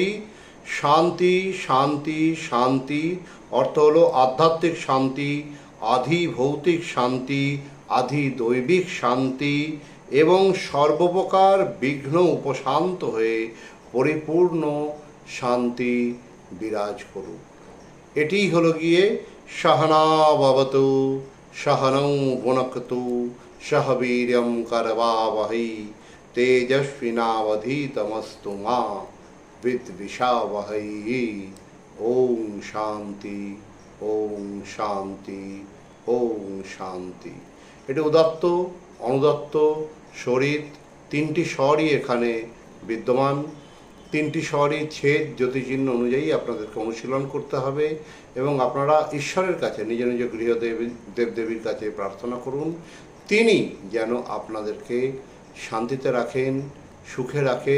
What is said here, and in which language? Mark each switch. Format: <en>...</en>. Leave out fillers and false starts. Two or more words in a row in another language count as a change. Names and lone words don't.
<bn>শান্তি শান্তি শান্তি অর্থ হলো আধ্যাত্মিক শান্তি, আধি ভৌতিক শান্তি, আধি দৈবিক শান্তি এবং সর্বপ্রকার বিঘ্ন উপশান্ত হয়ে পরিপূর্ণ শান্তি বিরাজ করুক। এটিই হলো গিয়ে</bn> <sa>सहना भवतु सहनौ भुनक्तु सह वीर्यं करवावहै तेजस्विनावधीतमस्तु मा विद्विषावहै। ओम शांति ओम शांति ओम शांति।</sa> <bn>এটি উদাত্ত, অনুদাত্ত, শরীর তিনটি স্বরই এখানে বিদ্যমান। তিনটি স্বরই ছেদ জ্যোতিচিহ্ন অনুযায়ী আপনাদেরকে অনুশীলন করতে হবে এবং আপনারা ঈশ্বরের কাছে নিজ নিজ দেবদেবীর কাছে প্রার্থনা করুন, তিনি যেন আপনাদেরকে শান্তিতে রাখেন, সুখে রাখেন।</bn>